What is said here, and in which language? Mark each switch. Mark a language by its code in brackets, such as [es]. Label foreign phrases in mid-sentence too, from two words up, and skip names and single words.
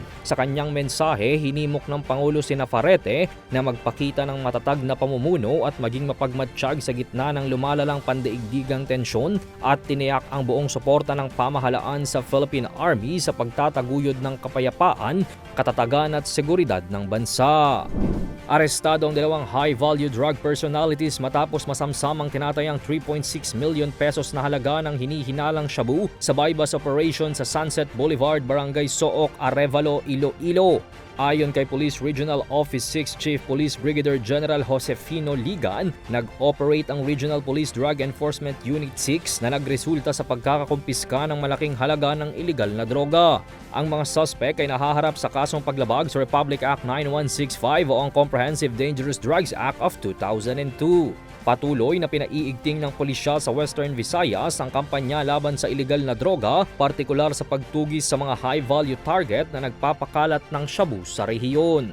[tl] Sa kanyang mensahe, hinimok ng Pangulo si Nafarete na magpakita ng matatag na pamumuno at maging mapagmatsyag sa gitna ng lumalalang pandaigdigang tensyon at tiniyak ang buong suporta ng pamahalaan sa Philippine Army sa pagtataguyod ng kapayapaan, katatagan at seguridad ng bansa. Arestado ang 2 [en] high-value drug personalities [tl] matapos masamsamang tinatayang 3.6 million pesos na halaga ng hinihinalang shabu sa [en] bypass operation [tl] sa Sunset Boulevard, Barangay Sook, Arevalo, Iloilo. Ayon kay Police Regional Office 6 Chief Police Brigadier General Josefino Ligan, nag-operate ang Regional Police Drug Enforcement Unit 6 na nagresulta sa pagkakakumpiska ng malaking halaga ng iligal na droga. Ang mga suspect ay nahaharap sa kasong paglabag sa Republic Act 9165 o ang Comprehensive Dangerous Drugs Act of 2002. Patuloy na pinaiigting ng pulisya sa Western Visayas ang kampanya laban sa iligal na droga, partikular sa pagtugis sa mga [en] high-value target [tl] na nagpapakalat ng shabu sa rehiyon.